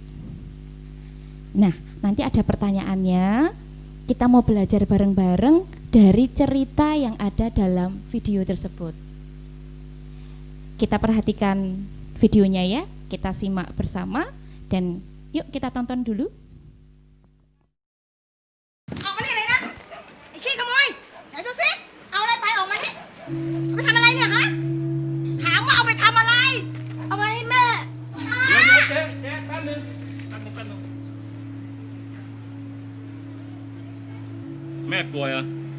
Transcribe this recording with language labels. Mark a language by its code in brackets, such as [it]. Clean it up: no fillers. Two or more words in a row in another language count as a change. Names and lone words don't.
[id] Nah, nanti ada pertanyaannya. Kita mau belajar bareng-bareng dari cerita yang ada dalam video tersebut. Kita perhatikan videonya ya, kita simak bersama dan yuk kita tonton dulu. [th] ออกมานี่เลยนะไอ้ขี้ขโมยไหนดูสิเอาอะไรไปออกมานี่เอาไปทำอะไรเนี่ยฮะถามว่าเอาไปทำอะไรเอาไปให้แม่ เดี๋ยวเจ๊แป๊บนึงแม่ป่วยเหรอ